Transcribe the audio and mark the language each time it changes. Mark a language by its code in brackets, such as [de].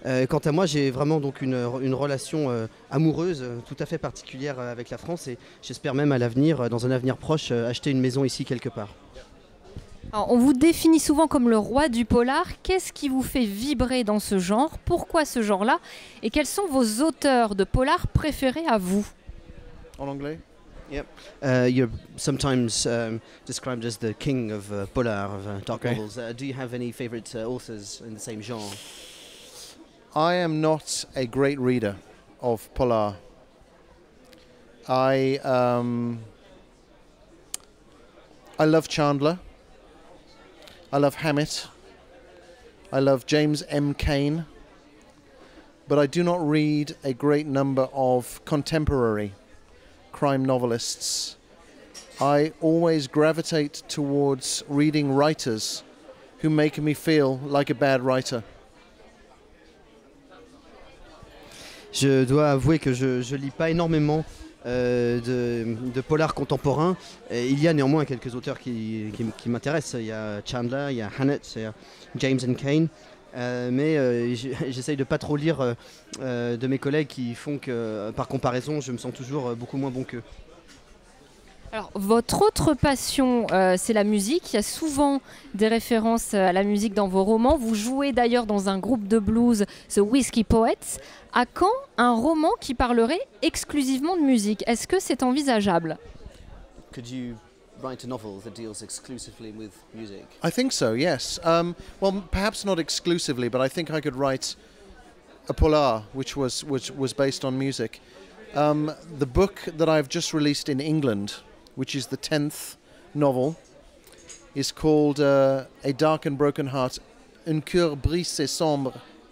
[fr] Quant à moi, j'ai vraiment donc une relation amoureuse tout à fait particulière avec la France et j'espère même à l'avenir, dans un avenir proche, acheter une maison ici quelque part. Alors, on vous définit souvent comme le roi du polar. Qu'est-ce qui vous fait vibrer dans ce genre? Pourquoi ce genre-là? Et quels sont vos auteurs de polar préférés à vous? En anglais? [en] Yep. You're sometimes described as the king of polar, of dark novels. Do you have any favorite authors in the same genre? I am not a great reader of polar. I love Chandler. I love Hammett. I love James M. Cain. But I do not read a great number of contemporary crime novelists. I always gravitate towards reading writers who make me feel like a bad writer. [fr] Je dois avouer que je lis pas énormément de polars contemporains. Il y a néanmoins quelques auteurs qui m'intéressent. Il y a Chandler, il y a Hammett, il y a James and Cain. Mais j'essaye de pas trop lire de mes collègues qui font que, par comparaison, je me sens toujours beaucoup moins bon qu'eux. Alors, votre autre passion, c'est la musique. Il y a souvent des références à la musique dans vos romans. Vous jouez d'ailleurs dans un groupe de blues, The Whiskey Poets. À quand un roman qui parlerait exclusivement de musique? Est-ce que c'est envisageable? [en] Could you write a novel that deals exclusively with music? I think so, yes. Well, perhaps not exclusively, but I think I could write a polar which was based on music. The book that I've just released in England, which is the 10th novel, is called A Dark and Broken Heart, Un cœur brisé sombre.